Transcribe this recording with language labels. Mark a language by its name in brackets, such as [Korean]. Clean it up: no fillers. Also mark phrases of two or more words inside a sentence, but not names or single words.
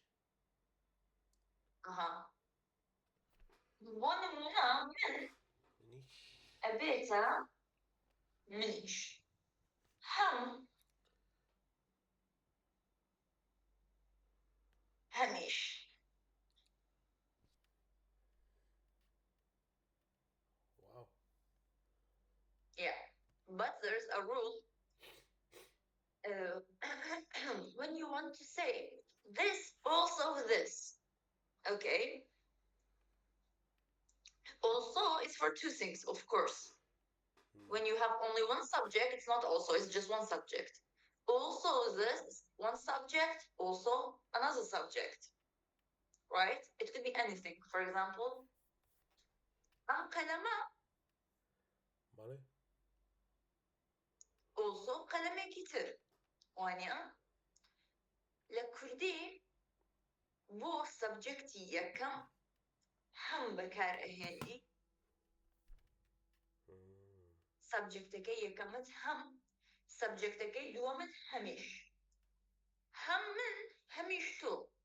[Central Kurdish] بۆ نمونە من ئەبێتە منیش هەم هەمیش [English] wow yeah but there's a rule when you want to say this also this okay also is for two things of course when you have only one subject it's not also it's just one subject also this one subject also another subject right it could be anything for example [Central Kurdish] am kalama باڵێ also kalemeki tır وانیا لە کوردی بۆ سەبجەکتی یەکەم هەم بەکارئەهێنی سەبجەکتەکەی یەکەمت هەم سەبجەکتەکەی دووەمت هەمیش هەم من هەمیش تۆ